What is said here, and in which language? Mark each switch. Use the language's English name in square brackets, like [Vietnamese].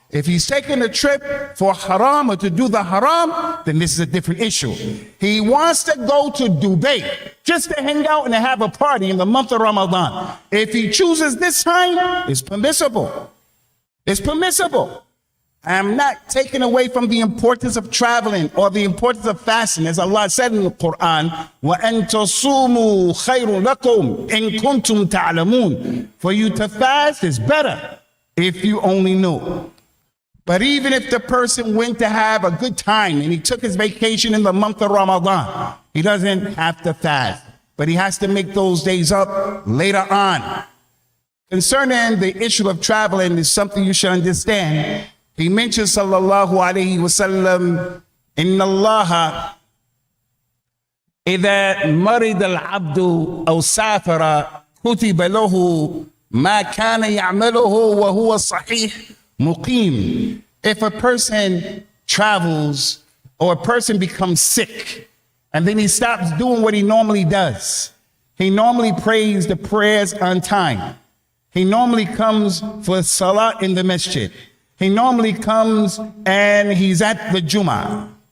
[English] If he's taking a trip for haram or to do the haram, then this is a different issue. He wants to go to Dubai just to hang out and have a party in the month of Ramadan. If he chooses this time, it's permissible. It's permissible. I'm not taking away from the importance of traveling or the importance of fasting. As Allah said in the Quran, [Arabic] وَأَن تَصُومُوا خَيْرٌ لَكُمْ إِن كُنْتُمْ تَعْلَمُونَ. [English] For you to fast is better if you only know. But even if the person went to have a good time and he took his vacation in the month of Ramadan, he doesn't have to fast, but he has to make those days up later on. Concerning the issue of traveling is something you should understand. He mentions [Arabic] sallallahu alayhi wa sallam, inna Allah إذا مرض العبد أو سافر كتب له ما كان يعمله وهو صحيح مقيم. [English] If a person travels or a person becomes sick and then he stops doing what he normally does, he normally prays the prayers on time. He normally comes for salah in the masjid. He normally comes and he's at the Jumu'ah.